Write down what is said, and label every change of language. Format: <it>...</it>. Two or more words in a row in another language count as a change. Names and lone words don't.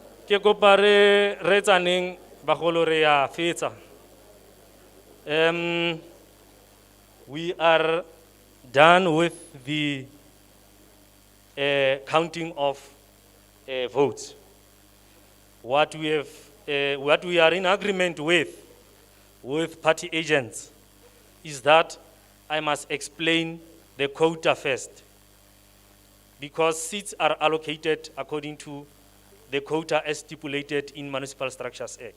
<tn>Ke kopa re tsaneng bagolo re ya fetsa.</tn> <en>We are done with the counting of votes. What we are in agreement with party agents is that I must explain the quota first, because seats are allocated according to the quota as stipulated in Municipal Structures Act.</en>